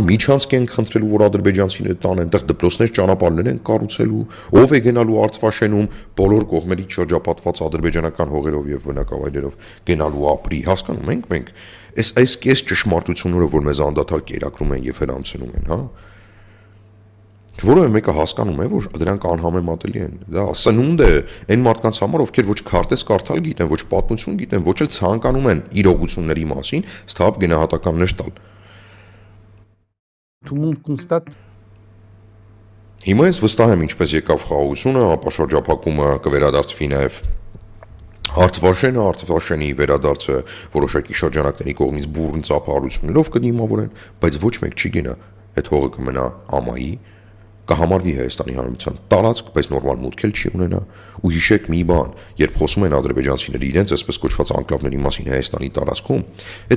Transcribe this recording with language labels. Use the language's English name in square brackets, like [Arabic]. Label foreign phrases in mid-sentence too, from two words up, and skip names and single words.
[Armenian] միջանցք ենք խնդրելու, որ ադրբեջանցիները տան այնտեղ դպրոցներ, ճանապարհներ են կառուցելու, ով է գնալու Արցվաշենում բոլոր կողմերից շրջապատված ադրբեջանական հողերով եւ բնակավայրերով գնալու ապրի։ Հասկանում ենք մենք այս կես ճշմարտությունները, որ մեզ անդադար կերակրում են եւ հրանցնում են, հա։ Որովհետև մեկը հասկանում է, որ դրանք անհամեմատելի են։ Դա սնունդ է այն մարդկանց համար, ովքեր ոչ քարտեզ կարդալ գիտեն, ոչ պատմություն գիտեն, ոչ էլ ցանկանում են իրողությունների մասին ստապ գնահատականներ տալ։ [French] Tout le monde constate. [Armenian] Հիմա ես վստահ եմ, ինչպես եկավ խաղաղությունը, ապա շրջափակումը կվերադարձվի նաև Արցվաշենի վերադարձը որոշակի շրջանակների կողմից բուրըն ծափահարություններով կդիմավորեն, բայց ոչ մեկ չի գնա, այդ հողը կմնա ամայի, կհամարվի Հայաստանի Հանրապետության տարածք, բայց նորմալ մուտք էլ չի ունենա, ու հիշեք մի բան, երբ խոսում են ադրբեջանցիները իրենց այսպես կոչված անկլավների մասին Հայաստանի տարածքում, այդ